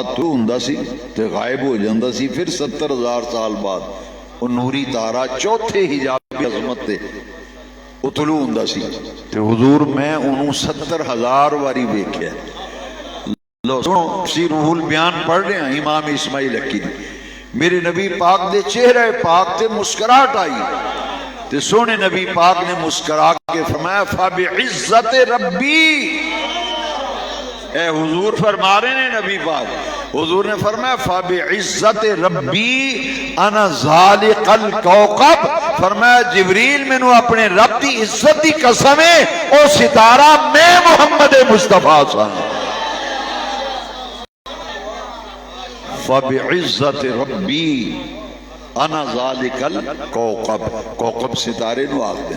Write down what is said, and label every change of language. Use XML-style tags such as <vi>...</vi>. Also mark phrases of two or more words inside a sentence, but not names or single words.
<pa>تو ہوندا سی تے غائب ہو جاندا سی، پھر 70,000 سال بعد وہ نوری تارا چوتھے حجاب عظمت تے وہ طلوع ہوندا سی تے حضور میں انہوں 70,000 واری ویکھیا۔ لو سنو سی روح البیان</pa> <ur>پڑھ رہے ہیں</ur> <pa>امام اسماعیل حقی دی، میرے نبی پاک دے چہرے پاک تے مسکراہٹ آئی تے سونے نبی پاک نے مسکرا کے فرمایا</pa> <ar>فَبِعِزَّتِ رَبِّی،</ar> <pa>اے حضور</pa> <ur>فرما رہے ہیں</ur> <pa>نبی پاک، حضور نے فرمایا</pa> <ar>فَبِعِزَّتِ رَبِّی اَنَا ذَالِقَ الْكَوْكَبْ،</ar> <pa>فرمایا جبریل میں نو اپنے رب دی عزت دی قسم ہے او ستارہ میں محمد مصطفیٰ</pa> <ar>صلی اللہ علیہ وسلم۔ فَبِعِزَّتِ رَبِّی انا ذالک الکوکب،</ar> <pa>کوکب ستارے نو آگ دیں۔</pa>